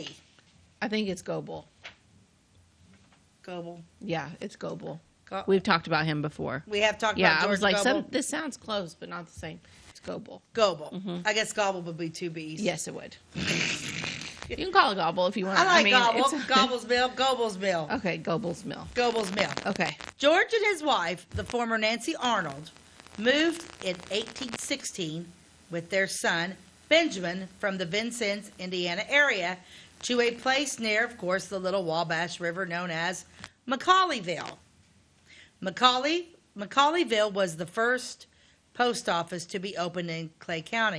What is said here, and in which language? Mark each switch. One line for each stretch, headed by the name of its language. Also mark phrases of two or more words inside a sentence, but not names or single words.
English: I think it's Goble. Goble. Yeah, it's Goble. We've talked about him before. We have talked about George I was like, Goble. this sounds close, but not the same. It's Goble. Goble. I guess Goble would be two B's. Yes, it would. You can call it Gobble if you want. I like Goble. Goble's Mill. Goble's Mill. Okay, Goble's Mill. Goble's Mill. Okay. George and his wife, the former Nancy Arnold, moved in 1816 with their son, Benjamin, from the Vincennes, Indiana area to a place near, of course, the Little Wabash River known as McCauleyville. McCauleyville was the first post office to be opened in Clay County.